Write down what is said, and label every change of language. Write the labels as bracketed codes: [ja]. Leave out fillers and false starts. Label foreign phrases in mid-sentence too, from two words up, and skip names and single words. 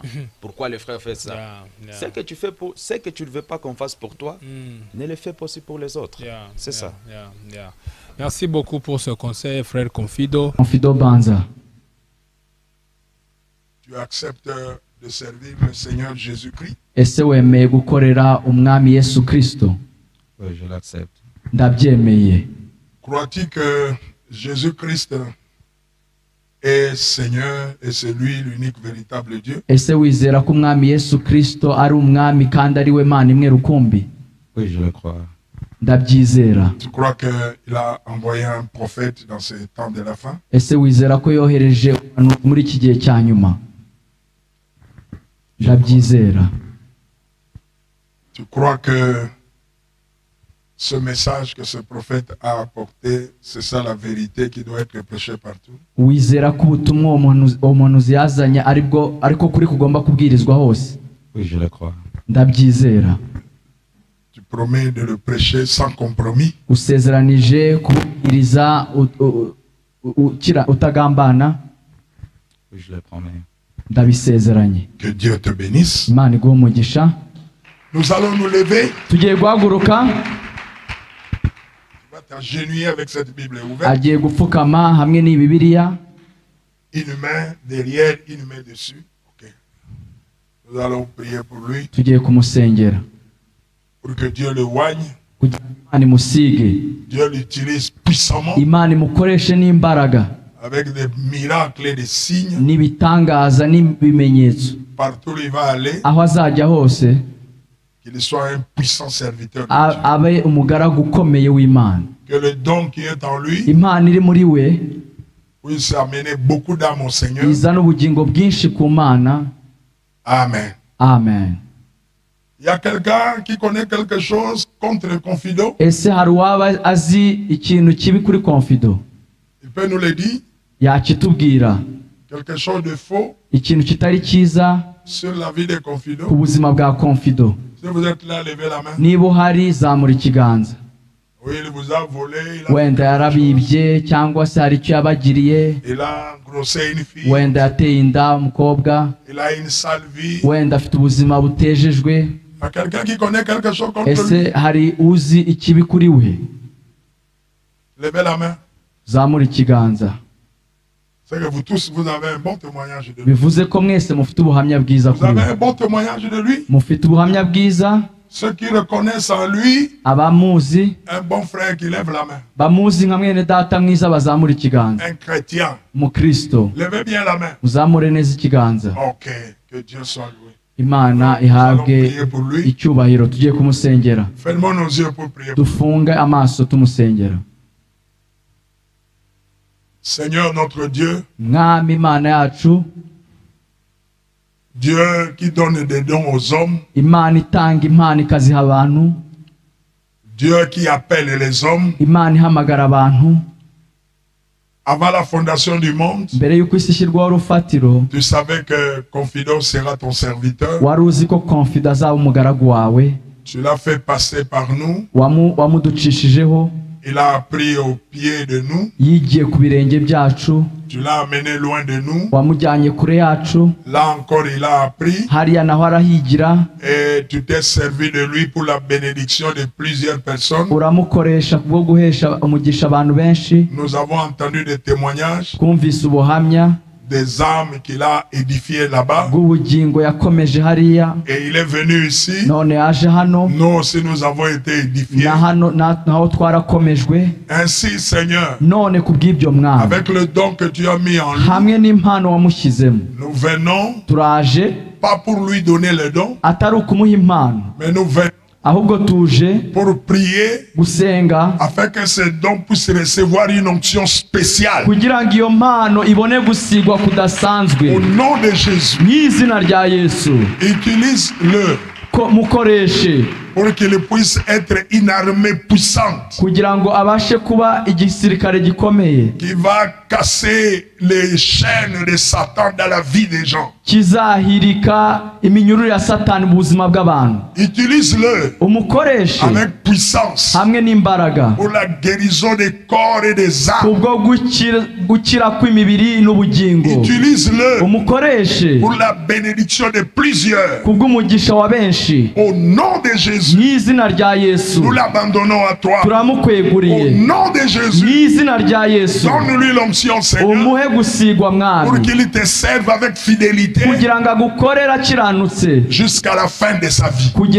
[fr] Pourquoi le frère fait ça? Ce que tu fais pour, ce que tu ne veux pas qu'on fasse pour toi, ne le fais pas aussi pour les autres. C'est ça. Merci beaucoup pour ce conseil, frère Confido. Confido Banza. Tu acceptes de servir le Seigneur Jésus-Christ? [rw] Ese wemeye gukorera umwami Yesu Kristo? [fr] Oui, je l'accepte. [rw] ndabyemeye. [fr] Crois-tu que Jésus-Christ est Seigneur et c'est lui l'unique véritable Dieu? [rw] Ese wizera ko umwami Yesu Kristo ari umwami kandi ari we Mana imwe rukumbi? [fr] Oui, je le crois. [rw] Ndabyizera. [fr] Tu crois qu'il a envoyé un prophète dans ces temps de la fin? [rw] Ese wizera ko yohereje muri iki gihe cya nyuma? Ndabyizera. [fr] Tu crois que ce message que ce prophète a apporté, c'est ça la vérité qui doit être prêchée partout? [rw] Wizera ko ubutumwa umuntu yazanye ariko kuri kugomba kubwirizwa hose? [fr] Oui, je le crois. [rw] Ndabyizera. [fr] Tu promets de le prêcher sans compromis? [rw] Usezeranije kubwiriza utagambana? [fr] Oui, je le promets. [rw] Ndabisezeranye. [fr] Que Dieu te bénisse. [rw] Imana iguhe umugisha. [fr] Nous allons nous lever. [rw] Tugiye guhaguruka. [fr] Tu vas t'agenouiller avec cette Bible ouverte. [rw] Agiye gupfukama hamwe n'iyi Bibiliya. [fr] Une main derrière, une main dessus. Ok. Nous allons prier pour lui. [rw] Tugiye kumusengera. [fr] Pour que Dieu le oigne. [rw] Kugira Imana imusige. [fr] Dieu l'utilise puissamment. [rw] Imana imukoreshe n'imbaraga. [fr] Avec des miracles et des signes. [rw] N'ibitangaza n'ibimenyetso. [fr] Partout où il va aller. [rw] Aho azajya hose. [fr] Qu'il soit un puissant serviteur de Dieu. [rw] Abe umugaragu ukomeye w'Imana. [fr] Que le don qui est en lui. [rw] Imana iri muri we. [fr] Puisse amener beaucoup d'âmes au Seigneur. [rw] Izana ubugingo bwinshi ku Mana. [fr] Amen. [rw] Amen. [fr] Il y a quelqu'un qui connaît quelque chose contre Confido? [rw] Ese hari uwaba azi ikintu kibi kuri Confido? [fr] Il peut nous le dire? [rw] Yakitubwira. [fr] Quelque chose de faux? [rw] Ikintu kitari cyiza [fr] sur la vie de Confido? [rw] Ku buzima bwa Confido. [fr] Si vous êtes là, levez la main. [rw] Niba uhari zamura ikiganza. [fr] Oui, il vous a volé. [rw] Wenda yarabibye cyangwa se hari icyo yabagiriye. [fr] Il a engrossé une fille. [rw] Wenda yateye inda umukobwa. [fr] Il a une sale vie. [rw] Wenda afite ubuzima butejejwe. [fr] Il y a quelqu'un qui connaît quelque chose contre lui. [rw] Ese hari uzi ikibi kuri we? [fr] Levez la main. [rw] Zamura ikiganza. [fr] C'est que vous tous, vous avez un bon témoignage de lui. [rw] Bivuze ko mwese mufite ubuhamya bwiza [fr] Vous [rw] kuri [fr] avez [rw] we. [fr] un bon témoignage de lui. [rw] Mufite ubuhamya bwiza. [fr] Ceux qui reconnaissent en lui [rw] abamuzi, [fr] un bon frère qui lève la main. [rw] Bamuzi nka mwene data mwiza bazamura ikiganza. [fr] Un chrétien. [rw] Mukristo. [fr] Levez bien la main. [rw] Muzamure neza ikiganza. [fr] Ok, que Dieu soit loué. [rw] Imana ihabwe icyubahiro. Tugiye kumusengera. [fr] Fermons nos yeux pour prier. [rw] Dufunge amaso tumusengera. [fr] Seigneur notre Dieu, [rw] Mwami Imana yacu, [fr] Dieu qui donne des dons aux hommes, [rw] Imana itanga impano ikaziha abantu, [fr] Dieu qui appelle les hommes, [rw] Imana ihamagara abantu. [fr] Avant la fondation du monde, [rw] mbere yuko isi ishyirwaho urufatiro, [fr] tu savais que Confido sera ton serviteur. [rw] wari uzi ko Confido azaba umugaragu wawe. [fr] Tu l'as fait passer par nous. [rw] Wamuducishijeho. [fr] Il a appris au pied de nous. [rw] Yigiye ku birenge byacu. [fr] Tu l'as amené loin de nous. [rw] Wamujyanye kure yacu. [fr] Là encore, il a appris. [rw] Hariya naho arahigira. [fr] Et tu t'es servi de lui pour la bénédiction de plusieurs personnes. [rw] Uramukoresha kubwo guhesha umugisha abantu benshi. [fr] Nous avons entendu des témoignages. [rw] Kumvise ubuhamya. [fr] Des âmes qu'il a édifiées là-bas. [rw] Bw'ubugingo yakomeje hariya. [fr] Et il est venu ici. [rw] None yaje hano. [fr] Nous aussi nous avons été édifiés. [rw] Na hano naho twarakomejwe. [fr] Ainsi, Seigneur, [rw] none kubw'ibyo mwami, [fr] avec le don que tu as mis en lui, [rw] hamwe n'impano wamushyizemo, [fr] nous venons [rw] turaje, [fr] pas pour lui donner le don, [rw] atari ukumuha impano, [fr] mais nous venons [rw] ahubwo tuje [fr] pour prier [rw] gusenga [fr] afin que ce don puisse recevoir une onction spéciale. [rw] kugira ngo iyo mpano ibone gusigwa kudasanzwe. [fr] Au nom de Jésus, [rw] n'izina rya Yesu, [fr] utilise-le [rw] mukoreshe [fr] pour qu'il puisse être une armée puissante [rw] kugira ngo abashe kuba igisirikare gikomeye [fr] qui va casser les chaînes de Satan dans la vie des gens. [rw] kizahirika iminyururu ya Satani mu buzima bw'abantu. [fr] Utilise-le [rw] umukoreshe [fr] avec puissance [rw] hamwe n'imbaraga [fr] pour la guérison des corps et des âmes. [rw] kubwo gukira kw'imibiri n'ubugingo. [fr] Utilise-le [rw] umukoreshe [fr] pour la bénédiction de plusieurs. [rw] kubw'umugisha wa benshi. [fr] Au nom de Jésus, Jésus, nous l'abandonnons à toi. Au nom de Jésus, donne-lui l'onction, Seigneur, pour qu'il te serve avec fidélité jusqu'à la fin de sa vie.